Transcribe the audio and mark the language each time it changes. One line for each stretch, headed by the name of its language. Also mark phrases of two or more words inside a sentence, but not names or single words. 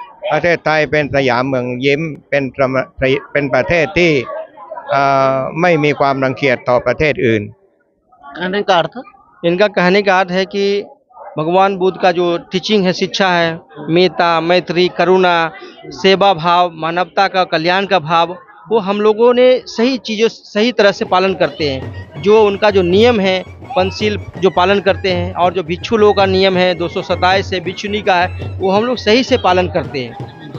Thai: ประเทศไทยเป็นสยามเมืองยิ้มเป็นประเทศที่ไม่มีความรังเกียจต่อประเทศอื่น
Hindi: कहने का अर्थ इनका कहने का अर्थ है कि भगवान बुद्ध का जो टीचिंग है, शिक्षा है, मेता, मैत्री, करुणा, सेवा भाव, मानवता का, कल्याण का भाव, वो हम लोगों ने सही चीज़ों सही तरह से पालन करते हैं। जो उनका जो नियम है पंचशील जो पालन करते हैं, और जो भिक्षु लोगों का नियम है 227 है, भिक्षुनी का है, वो हम लोग सही से पालन करते हैं।